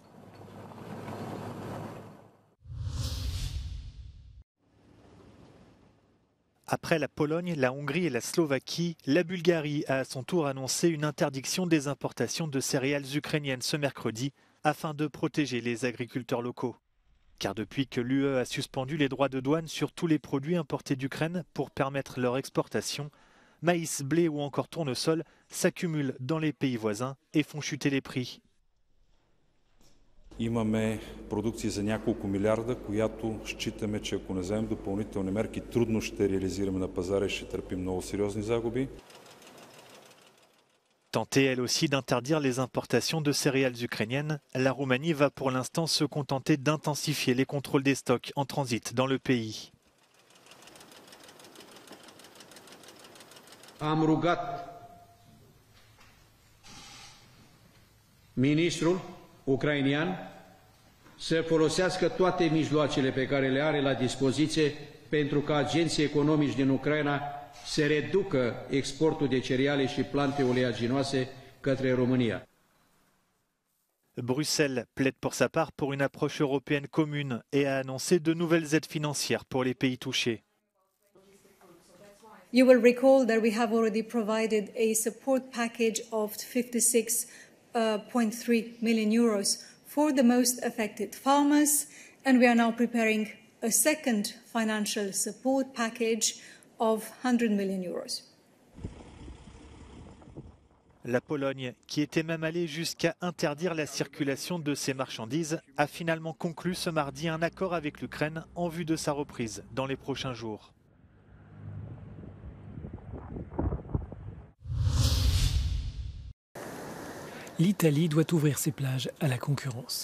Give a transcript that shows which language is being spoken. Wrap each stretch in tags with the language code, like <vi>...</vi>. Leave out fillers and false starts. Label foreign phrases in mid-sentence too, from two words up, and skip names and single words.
<fr>Après la Pologne, la Hongrie et la Slovaquie, la Bulgarie a à son tour annoncé une interdiction des importations de céréales ukrainiennes ce mercredi afin de protéger les agriculteurs locaux. Car depuis que l'UE a suspendu les droits de douane sur tous les produits importés d'Ukraine pour permettre leur exportation, maïs, blé ou encore tournesol s'accumulent dans les pays voisins et font chuter les prix.</fr> <bg>Имаме продукция за няколко милиарда, която считаме, че ако не вземем допълнителни мерки, трудно ще реализираме на пазара и ще търпим много сериозни загуби.</bg> <fr>Tentée elle aussi d'interdire les importations de céréales ukrainiennes, la Roumanie va pour l'instant se contenter d'intensifier les contrôles des stocks en transit dans le pays.</fr> <ro>Am rugat ministrul ucrainian să folosească toate mijloacele pe care le are la dispoziție pentru ca agenții economici din Ucraina să reducă exportul de cereale și plante oleaginoase către România.</ro> <fr>Bruxelles plaide pour sa part pour une approche européenne commune et a annoncé de nouvelles aides financières pour les pays touchés.</fr> <en>You will recall that we have already provided a support package of 56.3 million euros for the most affected farmers, and we are now preparing a second financial support package of 100 million euros.</en> <fr>La Pologne, qui était même allée jusqu'à interdire la circulation de ces marchandises, a finalement conclu ce mardi un accord avec l'Ukraine en vue de sa reprise dans les prochains jours. L'Italie doit ouvrir ses plages à la concurrence.</fr>